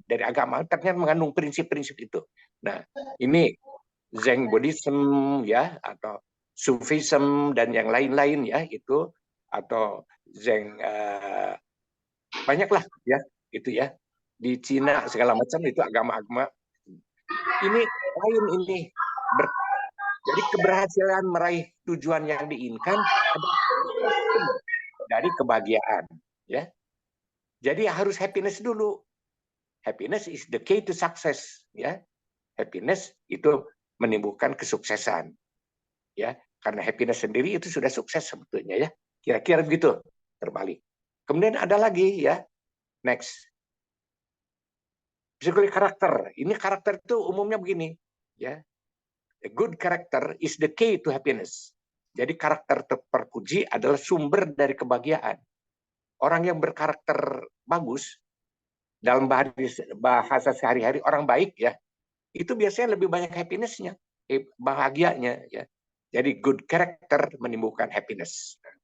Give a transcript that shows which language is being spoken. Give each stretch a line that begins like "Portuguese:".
Indonesian: Dari agama ternyata mengandung prinsip-prinsip itu. Nah, ini Zen Buddhism ya, atau Sufism dan yang lain-lain ya itu, atau Zen banyaklah ya itu ya. Di Cina segala macam itu agama-agama. Ini lain ini. Jadi keberhasilan meraih tujuan yang diinginkan dari kebahagiaan, ya. Jadi harus happiness dulu.
English: Happiness is the key to success, ya.
Indonesian: Happiness itu menimbulkan kesuksesan, ya. Karena happiness sendiri itu sudah sukses sebetulnya, ya. Kira-kira begitu, terbalik. Kemudian ada lagi, ya. Next. Psikologi karakter. Ini karakter itu umumnya begini, ya.
English: A good character is the key to happiness.
Indonesian: Jadi karakter terpuji adalah sumber dari kebahagiaan. Orang yang berkarakter bagus dalam bahasa sehari-hari, orang baik ya, itu biasanya lebih banyak happiness-nya, bahagianya ya. Jadi
English: good character
Indonesian: menimbulkan happiness.